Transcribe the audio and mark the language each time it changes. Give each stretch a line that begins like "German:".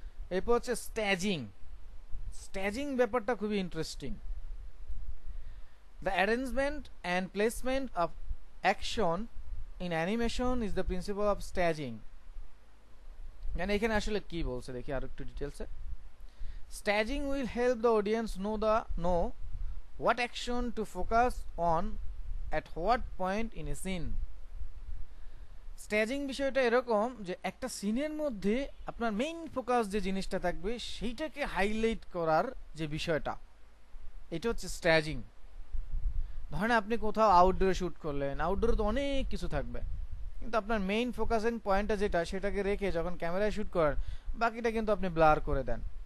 Bangla: এরপর হচ্ছে স্ট্যাজিং। স্ট্যাজিং ব্যাপারটা খুবই interesting.
English: The arrangement and placement of action in animation is the principle of staging.
Bangla: মানে এখানে আসলে কি বলছে দেখি আর একটু ডিটেলসে।
English: Staging will help the audience know what action to focus on at what point in a scene.
Bangla: স্ট্যাজিং বিষয়টা এরকম যে একটা সিনের মধ্যে আপনার মেইন ফোকাস যে জিনিসটা থাকবে সেইটাকে হাইলাইট করার যে বিষয়টা, এটা হচ্ছে স্ট্যাজিং। ধরেন আপনি কোথাও আউটডোরে শুট করলেন, আউটডোরে তো অনেক কিছু থাকবে, কিন্তু আপনার মেইন ফোকাসিং পয়েন্টটা যেটা, সেটাকে রেখে যখন ক্যামেরায় শুট করেন বাকিটা কিন্তু আপনি ব্লার করে দেন।